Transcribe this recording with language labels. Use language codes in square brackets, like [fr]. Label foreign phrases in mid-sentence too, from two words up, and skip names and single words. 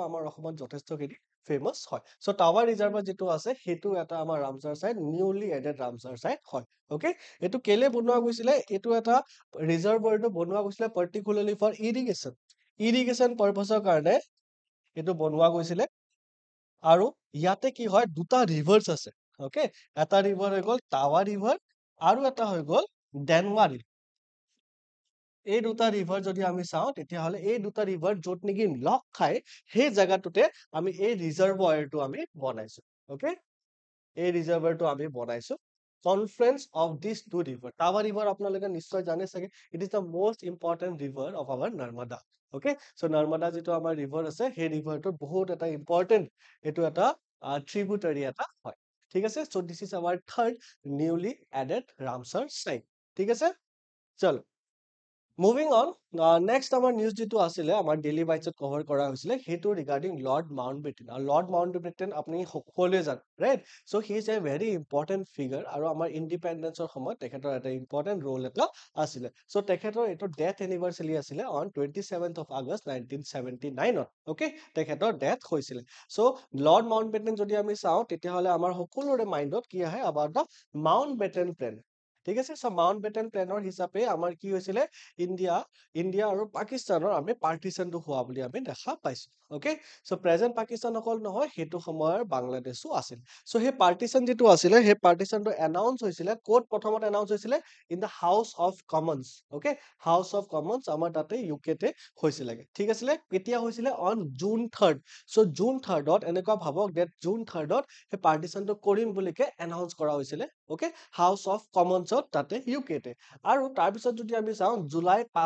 [as] আমাৰ অসমত যথেষ্টখিনি ফেমাস হয় সো টাৱাৰ ৰিজাৰ্ভাৰ যিটো আছে সেইটো এটা আমাৰ [en] Ramsar site newly added Ramsar site [as] হয় okay এইটো কেলে বনোৱা গৈছিলে এইটো এটা ৰিজাৰ্ভাৰটো বনোৱা গৈছিলে [en] particularly for irrigation [as] পাৰপাসৰ কাৰণে এইটো বনোৱা গৈছিলে আৰু ইয়াতে কি হয় দুটা ৰিভাৰ্স আছে ওকে এটা ৰিভাৰ হৈ গ'ল টাৱা ৰিভাৰ আৰু এটা হৈ গ'ল ডেনৱাৰী এই দুটা ৰিভাৰ যদি আমি চাওঁ তেতিয়াহ'লে এই দুটা ৰিভাৰ য'ত নেকি লগ খাই সেই জাগাটোতে আমি এই ৰিজাৰ্ভাৰটো আমি বনাইছো ওকে এই ৰিজাৰ্ভাৰটো আমি বনাইছো [en] confluence of this two river Tawa river [as] আপোনালোকে নিশ্চয় জানে চাগে [en] It is the most important river of our Narmada [as] ওকে সো নৰ্মদা যিটো আমাৰ ৰিভাৰ আছে সেই ৰিভাৰটো বহুত এটা ইম্পৰ্টেন্ট এইটো এটা ট্ৰিবিউটাৰী এটা হয় ঠিক আছে [en] so this is our third newly added Ramsar site [as] ঠিক আছে চলো [en] moving on next [as] আমাৰ নিউজ যিটো আছিলে আমাৰ ডেইলি বাইটছত কভাৰ কৰা হৈছিলে সেইটো ৰিগাৰ্ডিং লৰ্ড মাউণ্টবেটেন আৰু লৰ্ড মাউণ্টবেটেন আপুনি সকলোৱে জানে ৰাইট [en] so he is a very important figure [as] আৰু আমাৰ ইণ্ডিপেণ্ডেন্সৰ সময়ত তেখেতৰ এটা ইম্পৰ্টেণ্ট ৰোল এটা আছিলে চ' তেখেতৰ এইটো [en] death anniversary [as] আছিলে [en] on 27th of August 1979 [as] ওকে তেখেতৰ ডেথ হৈছিলে চ' লৰ্ড মাউণ্টবেটেন যদি আমি চাওঁ তেতিয়াহ'লে আমাৰ সকলোৰে মাইণ্ডত কি আহে [en] about the Mountbatten Plan [as] ঠিক আছে চ' মাউণ্টবেটেন প্লেনৰ হিচাপে আমাৰ কি হৈছিলে ইণ্ডিয়া আৰু পাকিস্তানৰ আমি পাৰ্টিশনটো হোৱা বুলি আমি দেখা পাইছো ওকে চ' প্ৰেজেন্ট পাকিস্তান অকল নহয় সেইটো সময়ৰ বাংলাদেশো আছিল চ' সেই পাৰ্টিশন যিটো আছিলে সেই পাৰ্টিশনটো এনাউন্স হৈছিলে ক'ত প্ৰথমত এনাউন্স হৈছিলে [en] in the House of Commons [as] ওকে হাউচ অফ কমনছ আমাৰ তাতে ইউকেতে হৈছিলে ঠিক আছিলে কেতিয়া হৈছিলে [en] on June 3rd [as] চ' জুন 3rdত এনেকুৱা ভাবক ডেট জুন 3rdত সেই পাৰ্টিশনটো কৰিম বুলিকে এনাউন্স কৰা হৈছিলে ওকে হাউচ অফ কমনছত তাতে ইউকেতে আৰু তাৰপিছত যদি আমি চাওঁ জুলাই